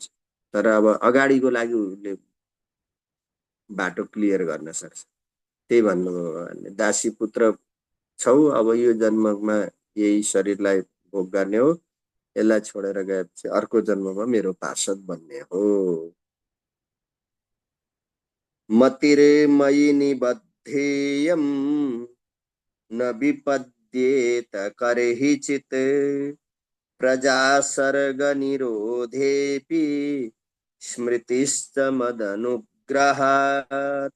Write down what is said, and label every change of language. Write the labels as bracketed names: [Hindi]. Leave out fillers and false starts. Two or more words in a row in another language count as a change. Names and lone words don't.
[Nepali] तर अब अगाडिको लागि उसले बाटो क्लियर गर्न सक्छ। त्यही भन्नुभयो भगवानले, दासी पुत्र छौ, अब यो जन्ममा यही शरीरलाई भोग गर्ने हो, यसलाई छोडेर गएपछि अर्को जन्ममा मेरो पार्षद बन्ने हो। [Sanskrit] मतिर्मयि निबद्धेयं न विपद्येत करहिचित् प्रजा सर्ग निरोधेपि स्मृतिश्च मदनुग्रहात्।